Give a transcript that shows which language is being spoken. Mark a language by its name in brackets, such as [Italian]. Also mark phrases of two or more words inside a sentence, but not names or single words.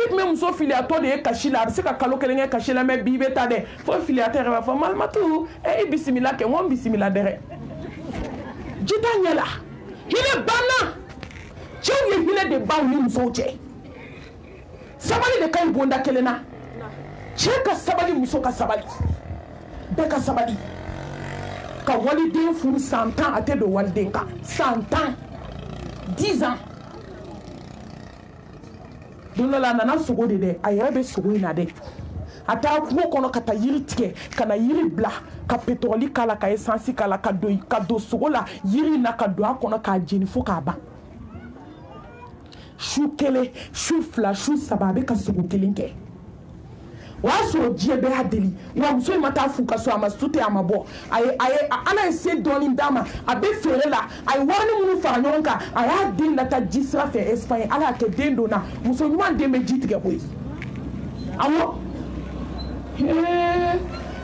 [Bambara] tun bɛ muso filiyatɔ de ye kasi la a bɛ se ka kalo 1 kɛ kasi la mɛ bi i bɛ taa dɛ fo filiyatɔ yɛrɛ b'a fɔ malimatu i bisimila kɛ n ko n bisimila dɛ ji t'a ɲɛ la hinɛ banna cɛw ye hinɛ de baw ni musow cɛ sabali de ka ɲi bonda kelen na cɛ ka sabali muso ka sabali bɛɛ ka sabali ka waliden furu san 10 a tɛ don waliden kan san 10 10 ans don dɔ la a nana sogo de dɛ a yɛrɛ bɛ sogo in na dɛ a taara kungo kɔnɔ ka taa yiri tigɛ ka na yiri bila ka pétrole k'a la ka essence k'a la ka don sogo la yiri in na ka don a kɔnɔ k'a jeni fo k'a ban su 1 su 2 su 3 a bɛ ka sogo 1 kɛ o y'a sɔrɔ diɲɛ bɛɛ y'a deli wa muso in ma taa fu ka so a ma sute a ma bɔ ala ye se dɔɔni d'a ma a bɛ feere la a ye wari minnu fara ɲɔgɔn kan a y'a den lata ji sira fɛ Espagne ala y'a kɛ den donna muso ɲuman den bɛ ji tigɛ koyi awɔ